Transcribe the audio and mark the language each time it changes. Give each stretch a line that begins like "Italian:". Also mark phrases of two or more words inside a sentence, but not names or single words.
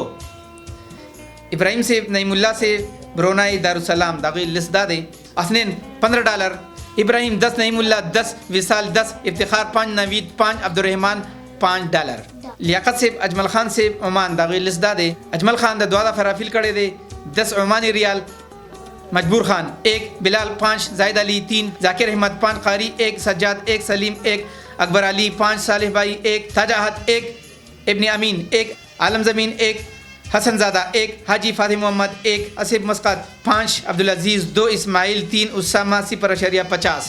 Pashto: ابراہیم سے نعیم اللہ سے برونائی دارالسلام داغی لسٹ دادے. اسنین $15 ابراہیم 10 نعیم اللہ 10 وصال 10 افتخار 5 نوید 5 عبدالرحمان $5. لیاقت سے اجمل خان سے عمان داغی لسٹ دادے. اجمل خان دا دوادہ فرافیل کڑے دے 10 عمانی ریال. مجبور خان 1 بلال 5 زائد علی 3 ذاکر احمد 5 قاری 1 سجاد 1 سلیم 1 اکبر علی 5 صالح بھائی 1 تاج احد 1 ابن امین 1 عالم زمین 1 حسن زادہ 1 حاجی فاتح محمد 1 اسب مسقط 5 عبدالعزیز 2 اسماعیل 3 اسامہ 0.50